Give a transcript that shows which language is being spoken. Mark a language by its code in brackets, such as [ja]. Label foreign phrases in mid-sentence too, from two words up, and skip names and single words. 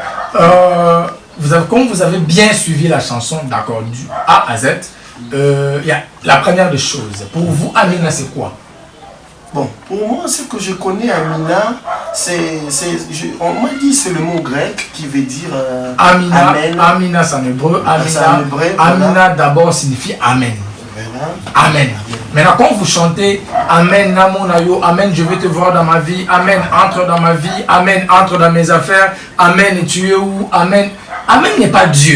[fr] Comme vous avez bien suivi la chanson, d'accord, du A à Z, il y a la première des choses. Pour vous, Amina, c'est quoi? Bon, pour moi, ce que je connais Amina, on m'a dit c'est le mot grec qui veut dire Amina. Amen. Amina, c'est en hébreu. Amina d'abord signifie Amen. Voilà. Amen. Maintenant, quand vous chantez Amen, Namonayo, Amen, je vais te voir dans ma vie, Amen, entre dans ma vie, Amen, entre dans mes affaires, Amen, et tu es où? Amen. Amen n'est pas Dieu.